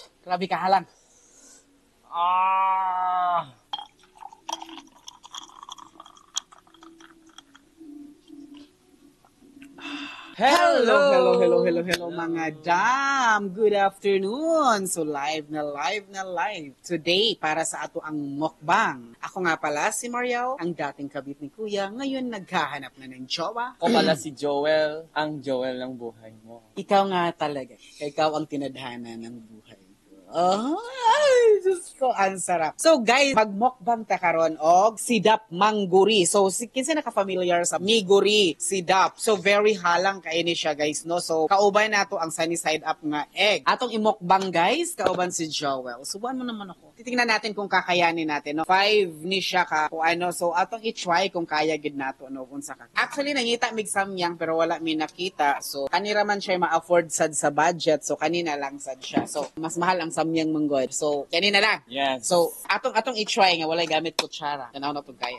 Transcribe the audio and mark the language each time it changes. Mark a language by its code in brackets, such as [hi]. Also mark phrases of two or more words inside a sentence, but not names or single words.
[ceb] Grabe ka halang. Ah! Hello mga dam. [en] Good afternoon. So live. [ceb] Today para sa ato ang mukbang. [tl] Ako nga pala si Mariel, ang dating kabit ni Kuya. Ngayon naghahanap na ng jowa. Ako pala si Joel, ang Joel ng buhay mo. Ikaw nga talaga. Ikaw ang tinadhana ng buhay ko. Ay, Diyos ko, ang sarap. [ceb] So guys, magmukbang ta karon og sidap mangguri. So kinsa naka-familiar sa miguri, sidap. So very halang kaini siya guys, no? So kauban nato ang [en] sunny side up [ceb] nga egg. Atong imukbang guys, kauban si Joel. [tl] Subuan mo naman ako. Titingnan natin kung kakayanin natin, no? [ceb] 5 ni siya ka kung ano. So atong i-try kung kaya gid nato no unsa ka. Actually nangita mig samyang pero wala mi nakita. So kanira man siya ma-afford sad sa budget. So kanina lang sad siya. So mas mahal ang samyang manggod. So kanina lang. Yes. So atong i-try nga walay gamit kutsara. Tanaw na pud kaya.